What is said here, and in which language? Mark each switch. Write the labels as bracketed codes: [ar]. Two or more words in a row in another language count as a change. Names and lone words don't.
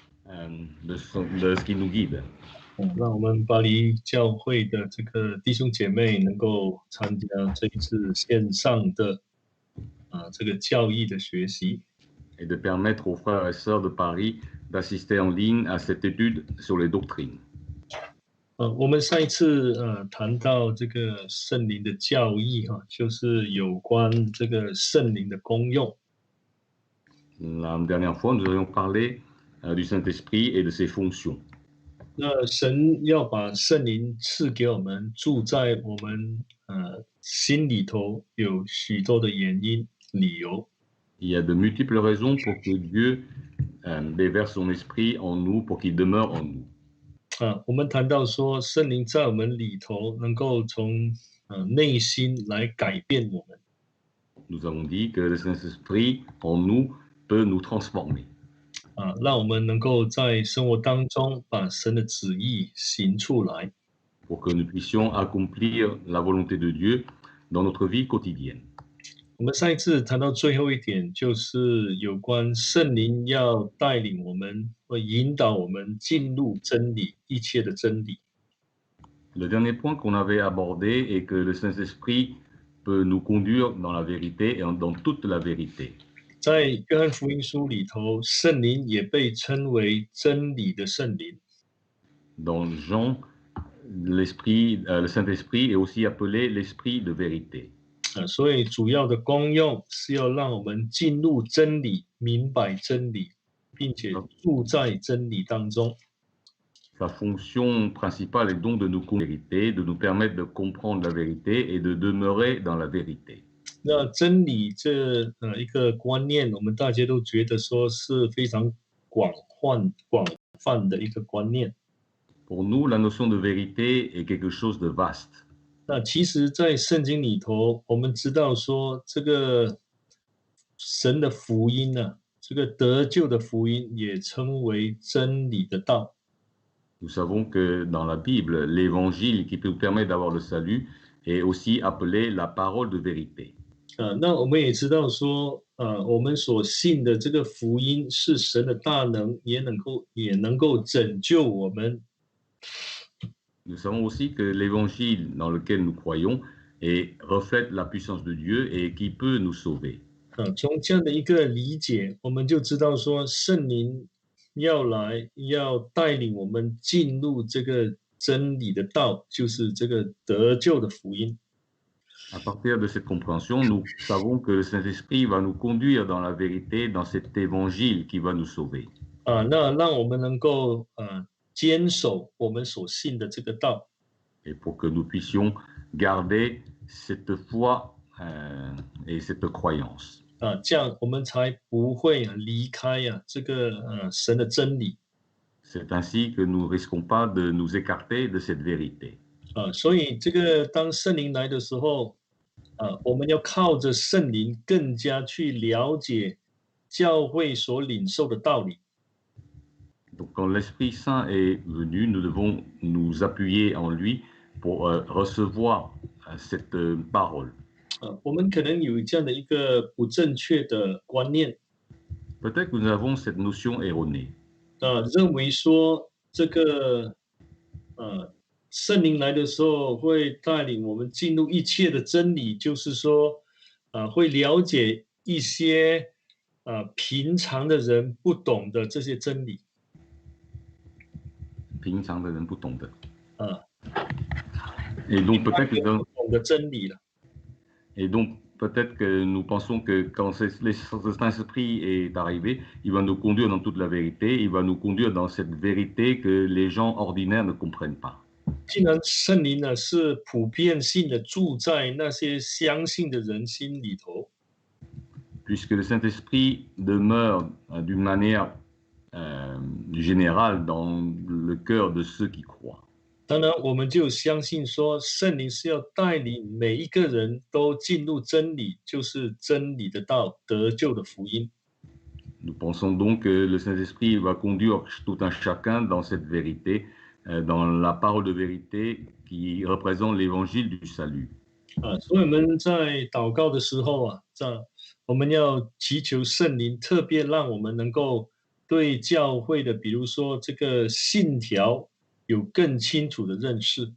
[fr] de ce qui nous guide. [zh] 让我们巴黎教会的这个弟兄姐妹能够参加这一次线上的这个教义的学习。 [fr] Et de permettre aux frères et sœurs de Paris d'assister en ligne à cette étude sur les doctrines. [zh] 我们上一次谈到这个圣灵的教义就是有关这个圣灵的功用。 [fr] La dernière fois, nous avions parlé du Saint-Esprit et de ses fonctions. [zh] 那神要把圣灵赐给我们，住在我们心里头，有许多的原因理由。 [fr] Il y a de multiples raisons pour que Dieu déverse son esprit en nous, pour qu'il demeure en nous. [zh] 我们谈到说，圣灵在我们里头，能够从内心来改变我们。 [fr] Nous avons dit que le Saint-Esprit en nous peut nous transformer. [zh] 让我们能够在生活当中把神的旨意行出来。 [fr] Pour que nous puissions accomplir la volonté de Dieu dans notre vie quotidienne. [zh] 我们上一次谈到最后一点，就是有关圣灵要带领我们，或引导我们进入真理，一切的真理。 [fr] Le dernier point qu'on avait abordé est que le Saint-Esprit peut nous conduire dans la vérité et dans toute la vérité. [zh] 在约翰福音书里头，圣灵也被称为真理的圣灵。 [fr] Dans Jean, le Saint-Esprit est aussi appelé l'Esprit de vérité. [zh] 所以主要的功用是要让我们进入真理，明白真理，并且住在真理当中。 [fr] Sa fonction principale est donc de nous conduire à la vérité, de nous permettre de comprendre la vérité et de demeurer dans la vérité. [zh] 那真理这一个观念，我们大家都觉得说是非常广泛的一个观念。 [fr] Pour nous, la notion de vérité est quelque chose de vaste. [zh] 那其实，在圣经里头，我们知道说，这个神的福音呢，这个得救的福音也称为真理的道。 [fr] Nous savons que dans la Bible, l'évangile qui nous permet d'avoir le salut est aussi appelé la parole de vérité. [zh] 那我们也知道说，我们所信的这个福音是神的大能，也能够拯救我们。 [fr] Nous savons aussi que l'évangile dans lequel nous croyons reflète la puissance de Dieu et qui peut nous sauver. [zh] 从这样的一个理解，我们就知道说，圣灵要来，要带领我们进入这个真理的道，就是这个得救的福音。 [fr] À partir de cette compréhension, nous savons que le Saint-Esprit va nous conduire dans la vérité, dans cet évangile qui va nous sauver. [zh] 那让我们能够坚守我们所信的这个道。 [fr] Et pour que nous puissions garder cette foi et cette croyance. [zh] 这样我们才不会离开这个神的真理。 [fr] C'est ainsi que nous ne risquons pas de nous écarter de cette vérité. [zh] 所以这个当圣灵来的时候，我们要靠着圣灵更加去了解教会所领受的道理。 [fr] Donc, quand l'Esprit Saint est venu, nous devons nous appuyer en lui pour recevoir cette parole. [zh] 我们可能有这样的一个不正确的观念。 [fr] Peut-être que nous avons cette notion erronée. [zh] 认为说这个圣灵来的时候会带领我们进入一切的真理，就是说会了解一些平常的人不懂的这些真理。平常的人不懂的。 [fr] Et donc peut-être que dans... [zh] 不懂的真理了。 [fr] Et donc peut-être que nous pensons que quand le Saint-Esprit est arrivé, il va nous conduire dans toute la vérité, il va nous conduire dans cette vérité que les gens ordinaires ne comprennent pas. [zh] 既然圣灵呢是普遍性的住在那些相信的人心里头。 [fr] Puisque le Saint-Esprit demeure d'une manière générale dans le cœur de ceux qui croient. [zh] 当然，我们就相信说，圣灵是要带领每一个人都进入真理，就是真理的道，得救的福音。 [fr] Nous pensons donc que le Saint-Esprit va conduire tout un chacun dans cette vérité, dans la parole de vérité qui représente l'évangile du salut. [zh] 所以我们在祷告的时候我们要祈求圣灵，特别让我们能够对教会的，比如说这个信条有更清楚的认识。